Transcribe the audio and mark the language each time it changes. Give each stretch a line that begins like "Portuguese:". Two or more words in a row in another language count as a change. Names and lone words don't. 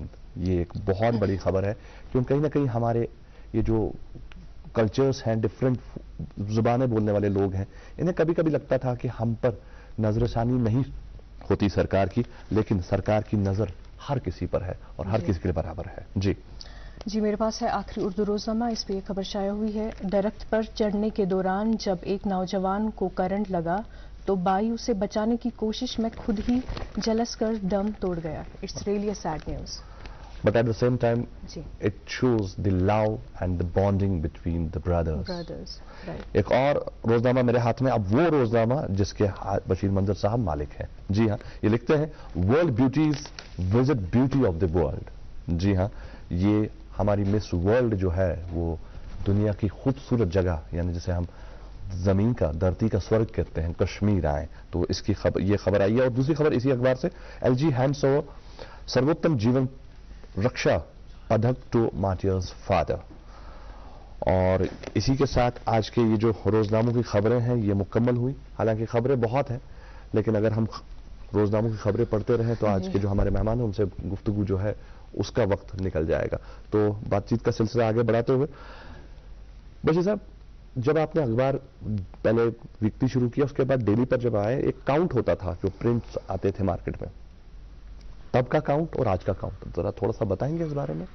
Urdu: یہ ایک بہت بڑی خبر ہے, کیونکہ کہیں نہ کہیں ہمارے یہ جو کلچرز ہیں, ڈفرینٹ زبانیں بولنے والے لوگ ہیں, انہیں کبھی کبھی لگتا تھا کہ ہم پر نظر ثانی نہیں ہوتی سرکار کی, لیکن سرکار کی نظر ہر کسی پر ہے اور ہر کسی کے لیے برابر ہے. جی, میرے پاس ہے آخری اردو روزنامہ. اس پہ یہ خبر شائع ہوئی ہے. درخت پر چڑھنے کے دوران جب ایک نوجوان کو کرنٹ لگا تو بائی اسے بچانے کی کوشش میں خود ہی جلس کر دم توڑ گیا.
English: It's really a sad news. But at the same time, it shows the love and the bonding between the brothers. Right.
Urdu: ایک اور روزنامہ میرے ہاتھ میں, اب وہ روزنامہ جس کے بشیر منظر صاحب مالک ہیں. جی ہاں, یہ لکھتے ہیں
English: World beauties visit beauty of the world.
Urdu: جی ہاں, یہ ہماری مس ورلڈ جو ہے وہ دنیا کی خوبصورت جگہ, یعنی جسے ہم زمین کا, دھرتی کا سورگ کہتے ہیں, کشمیر آئے. تو اس کی خبر, یہ خبر آئی ہے. اور دوسری خبر اسی اخبار سے,
English: LG hands over Sarvottam Jeevan Raksha Padak to martyrs father.
Urdu: اور اسی کے ساتھ آج کے یہ جو روزناموں کی خبریں ہیں یہ مکمل ہوئی. حالانکہ خبریں بہت ہیں لیکن اگر ہم روزناموں کی خبریں پڑھتے رہیں تو آج کے جو ہمارے مہمان ہیں ان سے گفتگو جو ہے اس کا وقت نکل جائے گا. تو بات چیت کا سلسلہ آگے بڑھاتے ہوئے بشیر صاحب، جب آپ نے اخبار پہلے ویکلی شروع کیا اس کے بعد ڈیلی پر جب آئے ایک کاؤنٹ ہوتا تھا جو پرنٹس آتے تھے مارکیٹ میں، تب کا کاؤنٹ اور آج کا کاؤنٹ ذرا تھوڑا سا بتائیں گے اس بارے میں؟